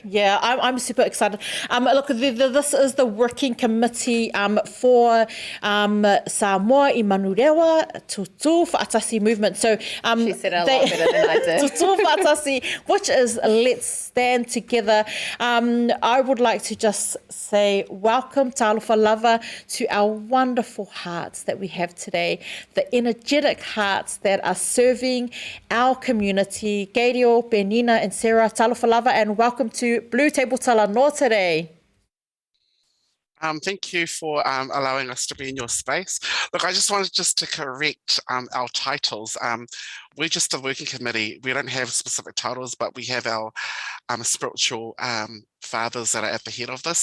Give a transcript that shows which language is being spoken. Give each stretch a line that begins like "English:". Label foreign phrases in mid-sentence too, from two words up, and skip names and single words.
English: Yeah, I'm super excited. Look, this is the working committee for Samoa Manurewa Tutū Faatasi movement. So she said it a lot better than I did. Tutū Faatasi, which is Let's Stand Together. I would like to just say welcome,
Samoan: talofa lava,
English: to our wonderful hearts that we have today, the energetic hearts that are serving our community. Gadiel, Penina and Sera,
Samoan: talofa lava,
English: and welcome to BluTable Talanoa today. Thank you for allowing us to be in your space. Look, I just wanted to correct our titles. We're just a working committee. We don't have specific titles, but we have our spiritual fathers that are at the head of this.